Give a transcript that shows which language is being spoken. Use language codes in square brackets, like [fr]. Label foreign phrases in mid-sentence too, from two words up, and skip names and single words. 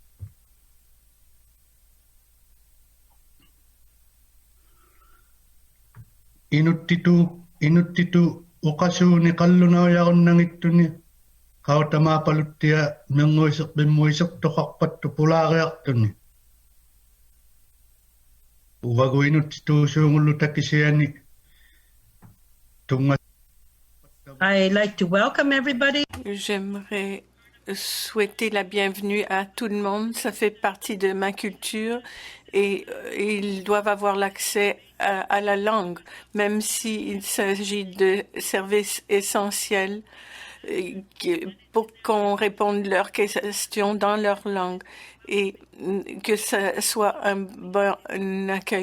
[iu] inuttitu uqasuuni qallunauyarunnagittuni qautamaapaluttia minguiseqpimmuisertoqarpattu pulaariartuni uvagu inuttituusuungullu takisiani tunga [en] I'd like to welcome everybody. [fr] J'aimerais souhaiter la bienvenue à tout le monde. Ça fait partie de ma culture et ils doivent avoir l'accès à la langue, même s'il s'agit de services essentiels pour qu'on réponde leurs questions dans leur langue et que ce soit un bon accueil.